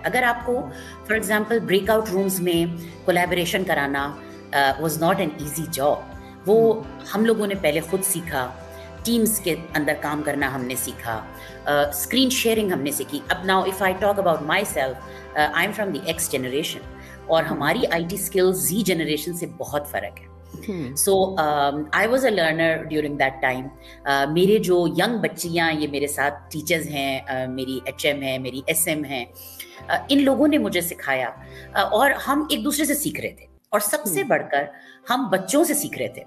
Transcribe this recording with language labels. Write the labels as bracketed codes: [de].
[ur] اگر آپ کو for example break out rooms میں کولیبریشن کرانا [en] was not an easy job, [ur] وہ ہم لوگوں نے پہلے خود سیکھا, ٹیمز کے اندر کام کرنا ہم نے سیکھا, اسکرین شیئرنگ ہم نے سیکھی. [en] اب now if I talk about myself, I am from the X generation, [ur] اور ہماری IT اسکلز Z جنریشن سے بہت فرق ہے. [en] So I was a learner during that time. [ur] میرے جو ینگ بچیاں یہ میرے ساتھ ٹیچرز ہیں, میری HM ہے, میری SM ہیں, ان لوگوں نے مجھے سکھایا اور ہم ایک دوسرے سے سیکھ رہے تھے, اور سب سے بڑھ کر ہم بچوں سے سیکھ رہے تھے.